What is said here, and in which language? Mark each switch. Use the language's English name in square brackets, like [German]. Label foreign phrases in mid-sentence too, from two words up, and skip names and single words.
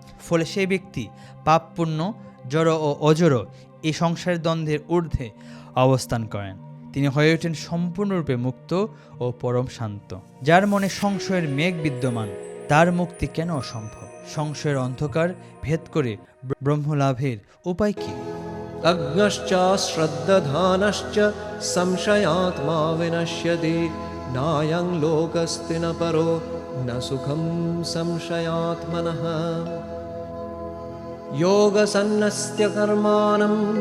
[Bangla] ফলে সেই ব্যক্তি পাপ পুণ্য, জড় ও অজড় এই সংসারের দ্বন্দ্বের ঊর্ধ্বে অবস্থান করেন। তিনি হয়ে ওঠেন সম্পূর্ণরূপে মুক্ত ও পরম শান্ত। যার মনে সংশয়ের মেঘ বিদ্যমান, তার মুক্তি কেন অসম্ভব? সংশয়ের অন্ধকার ভেদ করে ব্রহ্মলাভের উপায় কি? [Sanskrit] अज्ञश्च श्रद्दधानश्च संशयात्मा विनश्यति नायं लोकस्ति न परो न सुखं संशयात्मनः योगसन्नस्य कर्माणं